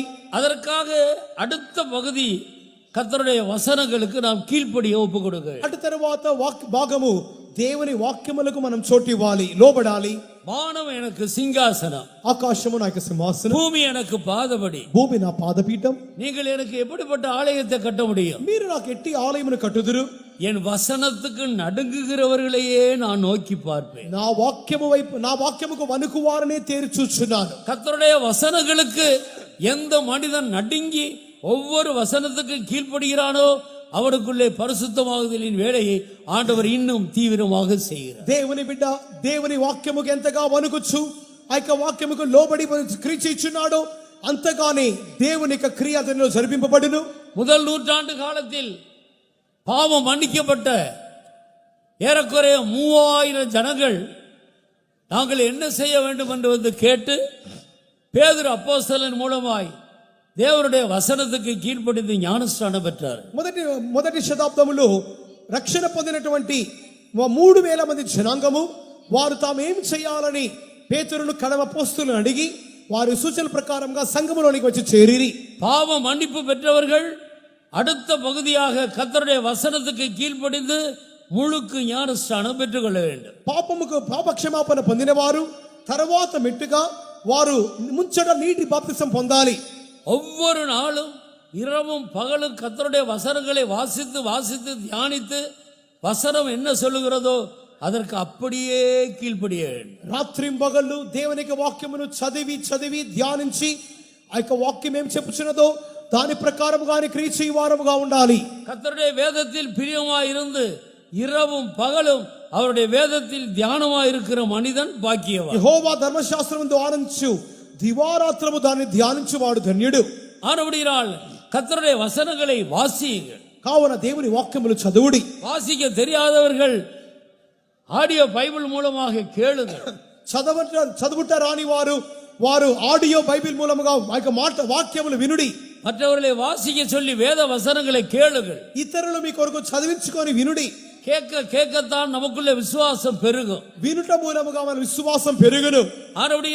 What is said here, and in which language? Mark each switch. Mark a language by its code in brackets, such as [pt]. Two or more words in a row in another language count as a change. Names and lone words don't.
[ta] அதற்காக அடுத்த பகுதி கர்த்தருடைய வசனங்களுக்கு நாம் கீழ்ப்படிய ஒப்பு கொடுக்க வேண்டும். [te] అటు తర్వాత భాగము దేవుని వాక్యములకు మనం చోటు ఇవ్వాలి, లోబడాలి. [ta] வானம் எனக்கு சிங்காசனம், [te] ఆకాశము నాకు సింహాసనం, [ta] பூமி எனக்கு பாதபடி. [te] భూమి నా పాదపీఠం. [ta] நீங்கள் எனக்கு எப்படிப்பட்ட ஆலயத்தை கட்ட முடியும்? [te] మీరు నాకు ఎట్టి ఆలయమును కట్టుదురు. [ta] என் வசனத்துக்கு நடுங்குகிறவர்களையே நான் நோக்கி பார்ப்பேன். [te] నా వాక్యము వైపు, నా వాక్యముకు వణుకువారనే తేరి చూచున్నాను. [ta] கர்த்தருடைய வசனங்களுக்கு எந்த மனிதன் நடுங்கி ஒவ்வொரு வசனத்துக்கு கீழ்ப்படுகிறானோ அவனுக்குள்ளே பரிசுத்தமாகுதலின் வேலையை ஆண்டவர் இன்னும் தீவிரமாக செய்கிறார். [te] దేవుని బిడ్డ దేవుని వాక్యముకు ఎంతగా వణుకుచు ఆ యొక్క వాక్యముకు లోబడి క్రియ చేయుచున్నాడో అంతగానే దేవుని యొక్క క్రియ అతనిలో జరిపింపబడును. [ta] முதல் நூற்றாண்டு காலத்தில் பாவம் மன்னிக்கப்பட்ட ஏறக்குறைய 3000 ஜனங்கள் நாங்கள் என்ன செய்ய வேண்டும் என்று வந்து கேட்டு பேதுரு அப்போஸ்தலன் மூலமாய் தேவனுடைய வசனத்துக்கு கீழ்ப்படிந்து ஞானஸ்நானம் பெற்றார். [te] మొదటి శతాబ్దములో రక్షణ పొందినటువంటి 3000 మంది జనాంగము వారు తాము ఏం చేయాలని పేతురును కడవ అపోస్తలులను అడిగి వారి సూచన ప్రకారంగా సంఘములోనికి వచ్చి చేరిరి. [ta] பாவ மன்னிப்பு பெற்றவர்கள் அடுத்த பகுதியாக கர்த்தருடைய வசனத்துக்கு கீழ்ப்படிந்து முழுக்கு ஞானஸ்நானம் பெற்றுக்கொள்ள வேண்டும். [te] పాపక్షమాపణ పొందిన వారు తర్వాత మెట్టుగా వారు ముంచట నీటి బాప్తిసం పొందాలి. [ta] ஒவ்வொரு நாளும் இரவும் பகலும் கர்த்தருடைய வசனங்களை வாசித்து வாசித்து தியானித்து வசனம் என்ன சொல்லுகிறதோ அதற்கு அப்படியே கீழ்ப்படிய வேண்டும். [te] రాత్రింబగళ్ళు దేవుని యొక్క వాక్యమును చదివి చదివి ధ్యానించి ఆ యొక్క వాక్యం ఏం చెప్పుచున్నదో దాని ప్రకారముగానే క్రియ చేయు వారముగా ఉండాలి. [ta] கர்த்தருடைய வேதத்தில் பிரியமாய் இருந்து இரவும் பகலும் அவருடைய வேதத்தில் தியானமாய் இருக்கிற மனிதன் பாக்கியவான். [te] యెహోవా ధర్మశాస్త్రమును ఆనందించు దివారాత్రము దాన్ని ధ్యానించువాడు ధన్యుడు. [ta] ஆனபடியால் கர்த்தருடைய வசனங்களை வாசியுங்கள். [te] కావున దేవుని వాక్యములు చదువుడి. [ta] வாசிக்க தெரியாதவர்கள் [en] audio Bible [ta] மூலமாக கேளுங்கள். [te] చదువుట రాని వారు వారు [en] audio Bible [te] మూలముగా వాక్యములు వినుడి. [ta] மற்றவர்களை வாசிக்க சொல்லி வேத வசனங்களை கேளுங்கள். [te] ఇతరులు మీ కొరకు చదివించుకొని వినుడి. [ta] கேட்க கேட்கத்தான் நமக்குள்ள விசுவாசம் பெருகும். [te] వినుట మూలముగా మన విశ్వాసం పెరుగును.